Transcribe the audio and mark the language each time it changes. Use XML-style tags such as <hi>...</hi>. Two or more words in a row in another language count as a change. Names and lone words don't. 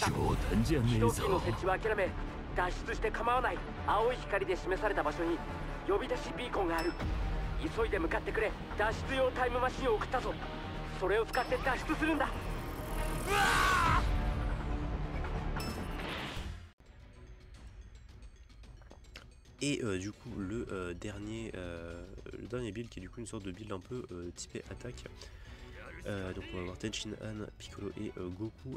<ja>冗談じゃね起えぞ。動機の設置は諦め、脱出して構わない。青い光で示された場所に呼び出しビーコンがある。急いで向かってくれ。脱出用タイムマシンを送ったぞ。それを使って脱出するんだ。</ja> <fr>Et du coup le dernier build qui est du coup une sorte de build un peu typé attaque. Donc on va avoir Tenshin Han, Piccolo et Goku.</fr>